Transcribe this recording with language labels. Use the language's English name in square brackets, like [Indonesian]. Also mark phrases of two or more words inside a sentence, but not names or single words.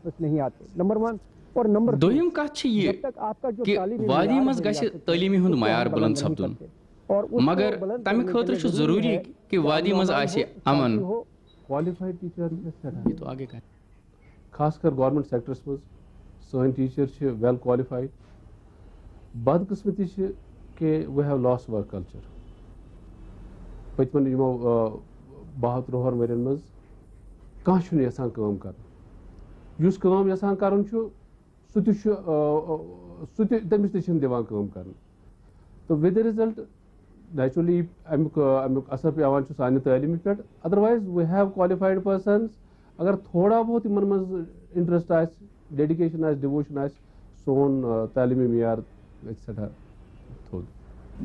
[Kashmiri] دوٚیِم کتھ چھِ یہِ کہِ وادی منٛز گژھِ تعلیٖمی ہُنٛد معیار بُلنٛد سپدُن مگر تمہِ خٲطرٕ چھُ ضروٗری کہِ وادی منٛز آسہِ امن [English] qualified teacher [Kashmiri] خاص کر [English] government sectors [Kashmiri] منٛز سٲنۍ ٹیٖچر چھِ [English] well qualified [Kashmiri] بدقٕسمتی چھِ کہ [English] we have lost work [Kashmiri] کلچر پٔتمٮ۪ن یِمو 72 ؤرین منٛز کانٛہہ چھُنہٕ یژھان کٲم کرُن یُس کٲم یژھان کرُن چھُ سُہ تہِ چھُ تٔمِس تہِ چھِنہٕ دِوان کٲم کرنہٕ تہٕ [English] with the result naturally [Kashmiri] امیُک اثر پیوان چھُ سانہِ تعلیٖمہِ پٮ۪ٹھ ادروایز [English] we have qualified persons [Kashmiri] اگر تھوڑا بہت یِمن منٛز انٹرسٹ آسہِ ڈیڈِکیشن آسہِ ڈِووشن آسہِ سون تعلیٖمی معیار گژھِ سٮ۪ٹھاہ تھوٚد